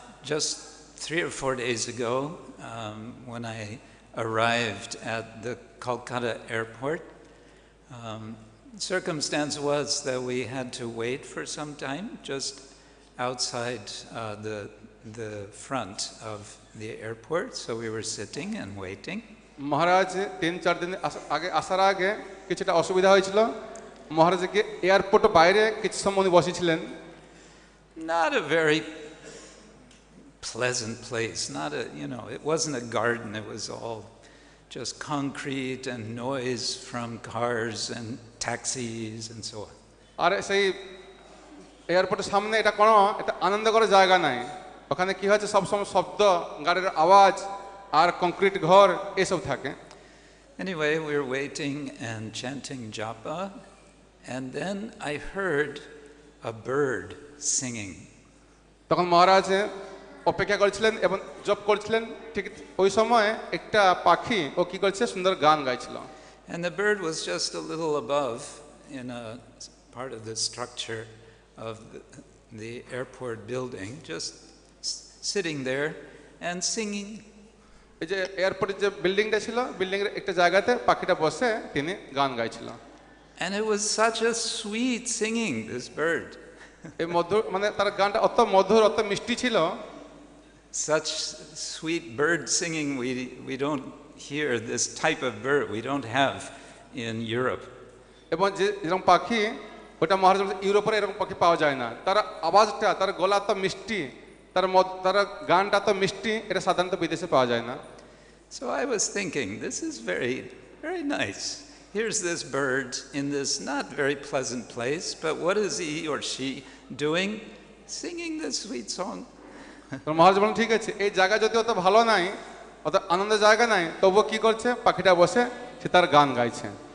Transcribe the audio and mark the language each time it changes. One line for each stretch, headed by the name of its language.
English: Just 3 or 4 days ago, when I arrived at the Kolkata airport, circumstance was that we had to wait for some time just outside the front of the airport, so we were sitting and waiting.
Bangla: মহারাজ 3-4 দিন আগে আসার আগে কিছুটা অসুবিধা হয়েছিল। মহারাজকে এয়ারপোর্টের বাইরে কিছু সময় বসেছিলেন।
English: Not a very pleasant place, not a, it wasn't a garden, it was all just concrete and noise from cars and taxis and so on.
Bangla: আর সেই এয়ারপোর্টের সামনে এটা কোনো একটা আনন্দকর জায়গা নাই। ওখানে কি হচ্ছে সব সময় শব্দ, গাড়ির আওয়াজ আর কংক্রিট ঘর এসব থাকে।
English: Anyway, we were waiting and chanting japa, and then I heard a bird singing.
Bangla: তখন মহারাজ অপেক্ষা করছিলেন এবং জপ করছিলেন, ঠিক ওই সময় একটা পাখি ও কি করছে সুন্দর গান গাইছিল।
English: And the bird was just a little above in a part of the structure of the airport building, just sitting there and singing.
Bangla: এই যে এয়ারপোর্টের যে বিল্ডিংটা ছিল, বিল্ডিংয়ের একটা জায়গাতে পাখিটা বসে তিনি গান গাইছিল।
English: And it was such a sweet singing, this bird.
Bangla: এই মধুর মানে তার গানটা অত মধুর, অত মিষ্টি ছিল।
English: Such sweet bird singing, we don't hear this type of bird, we don't have in Europe.
Bangla: এবং যে এরকম পাখি, ওটা মহারাজ ইউরোপের এরকম পাখি পাওয়া যায় না। তার আওয়াজটা, তার গলা তো মিষ্টি, তার গানটা তো মিষ্টি, এটা সাধারণত বিদেশে পাওয়া যায় না।
English: So I was thinking, this is very, very nice. Here's this bird in this not very pleasant place, but what is he or she doing? Singing this sweet song.
Bangla: মহারাজ বলেন ঠিক আছে, এই জায়গা যদি অত ভালো নাই, অত আনন্দের জায়গা নাই, তবুও কি করছে, পাখিটা বসে সে তার গান গাইছে।